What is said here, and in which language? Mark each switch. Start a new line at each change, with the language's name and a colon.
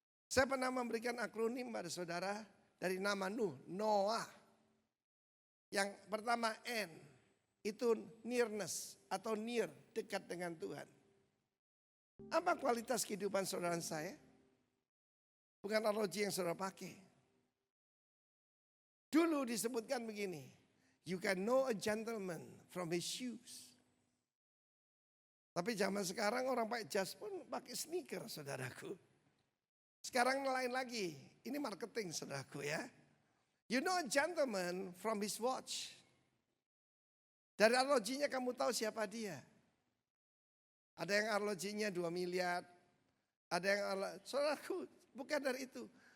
Indonesian: Saya pernah memberikan akronim pada saudara dari nama Nuh, Noah. Yang pertama N, Itu nearness atau near, dekat dengan Tuhan. Apa kualitas kehidupan saudara dan saya? Bukan arloji yang saudara pakai. Dulu disebutkan begini,
English: you can know a gentleman from his shoes.
Indonesian: Tapi zaman sekarang orang pakai jas pun pakai sneaker, saudaraku. Sekarang lain lagi, ini marketing saudaraku ya.
English: You know a gentleman from his watch.
Indonesian: Dari arlojinya kamu tahu siapa dia. Ada yang arlojinya 2 miliar. Ada yang saudaraku, bukan dari itu.